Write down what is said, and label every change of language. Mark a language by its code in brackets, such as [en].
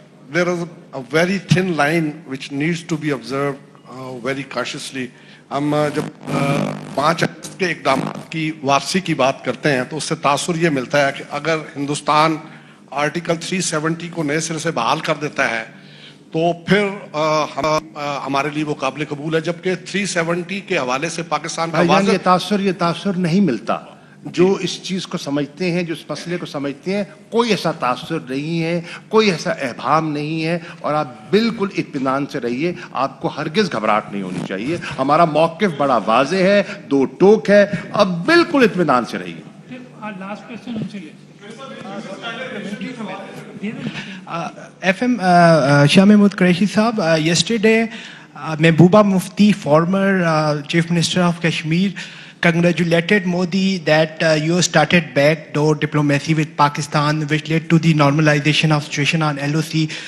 [en] There is a very thin line which needs to be observed very cautiously. [ur] ہم جب 5 اگست کے اقدامات کی واپسی کی بات کرتے ہیں تو اس سے تاثر یہ ملتا ہے کہ اگر ہندوستان آرٹیکل 370 کو نئے سرے سے بحال کر دیتا ہے تو پھر ہمارے لیے وہ قابل قبول ہے، جبکہ 370 کے حوالے سے پاکستان کا یہ تاثر نہیں ملتا. جو اس چیز کو سمجھتے ہیں، جو اس مسئلے کو سمجھتے ہیں، کوئی ایسا تاثر نہیں ہے، کوئی ایسا ابہام نہیں ہے، اور آپ بالکل اطمینان سے رہیے. آپ کو ہرگز گھبراہٹ نہیں ہونی چاہیے. ہمارا موقف بڑا واضح ہے، 2 ٹوک ہے. اب بالکل اطمینان سے رہیے. [en] FM Shah Mahmood Qureshi Saab, yesterday Mehbooba Mufti, former Chief Minister of Kashmir, congratulated Modi that you started backdoor diplomacy with Pakistan, which led to the normalization of situation on LOC.